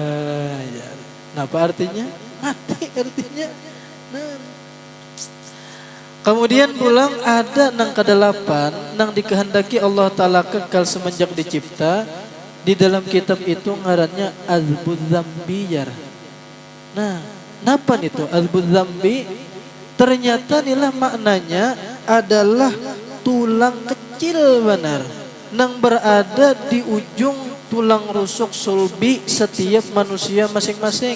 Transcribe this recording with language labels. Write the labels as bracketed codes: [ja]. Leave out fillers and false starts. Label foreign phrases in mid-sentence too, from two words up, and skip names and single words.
[id] Nah, apa artinya? Mati artinya. Nah. [bjn] Kemudian pulang ada nang kedelapan nang dikehendaki Allah Ta'ala kekal semenjak dicipta. Di dalam kitab itu ngarannya Azbuz Zambiyar. Nah, napa itu Azbuz Zambi? Ternyata inilah maknanya adalah tulang kecil benar nang berada di ujung tulang rusuk sulbi setiap manusia masing-masing.